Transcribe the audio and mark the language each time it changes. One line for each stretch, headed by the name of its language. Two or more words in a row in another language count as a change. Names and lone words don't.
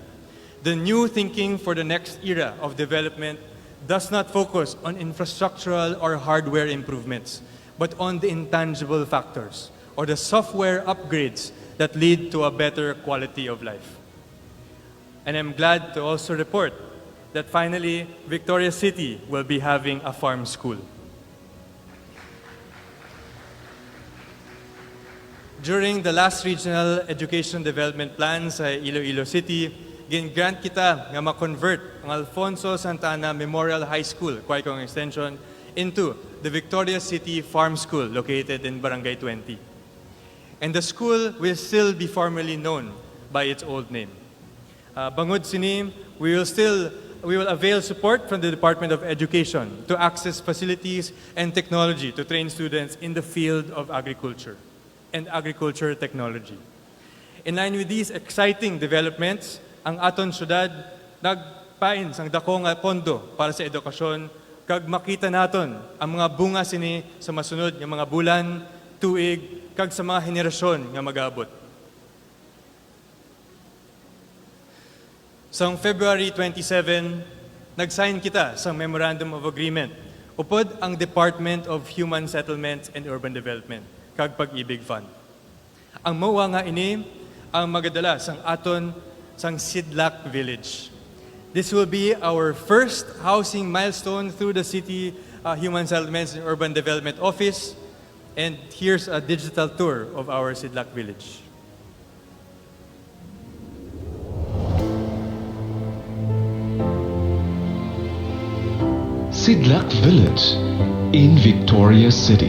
English: The new thinking for the next era of development does not focus on infrastructural or hardware improvements, but on the intangible factors or the software upgrades that lead to a better quality of life. And I'm glad to also report that finally, Victoria City will be having a farm school. During the last regional education development plan
Hiligaynon: sa Iloilo City, gin-grant kita nga ma-convert ang Alfonso Santana Memorial High School, Quaicong Extension,
English: into the Victoria City Farm School located in Barangay 20. And the school will still be formally known by its old name.
Hiligaynon: Bangod sini,
English: we will avail support from the Department of Education to access facilities and technology to train students in the field of agriculture and agriculture technology. In line with these exciting developments,
Hiligaynon: ang aton syudad nagpain sang dako nga pondo para sa edukasyon kag makita naton ang mga bunga sini sa masunod nga mga bulan, tuig, kag sa mga henerasyon nga mag-aabot. Sa February 27, nag-sign kita sa Memorandum of Agreement upod ang Department of Human Settlements and Urban Development, kag Pag-ibig Fund. Ang mauwa nga ini ang magadala sang aton sang Sidlak Village.
English: This will be our first housing milestone through the City Human Settlements and Urban Development Office. And here's a digital tour of our Sidlak Village. Sidlak Village in Victoria City.